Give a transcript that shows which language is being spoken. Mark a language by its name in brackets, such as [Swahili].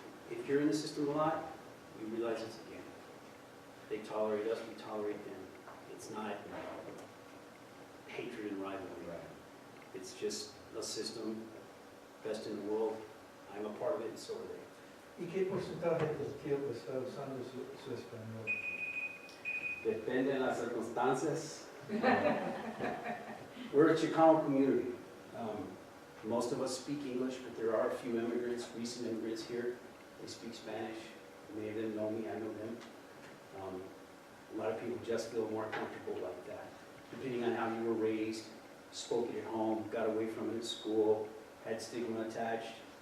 [English] If you're in the system a lot, you realize it's a game. They tolerate us, we tolerate them. It's not hatred and rivalry. It's just a system, best in the world. I'm a part of it, and so are they. [Spanish] ¿Y qué porcentaje del tiempo está usando su español? Depende de las circunstancias. [English] We're a Chicano community. Most of us speak English, but there are a few immigrants, recent immigrants here. They speak Spanish. Many of them know me, I know them. A lot of people just feel more comfortable like that. Depending on how you were raised, spoke it at home, got away from it at school, had stigma attached.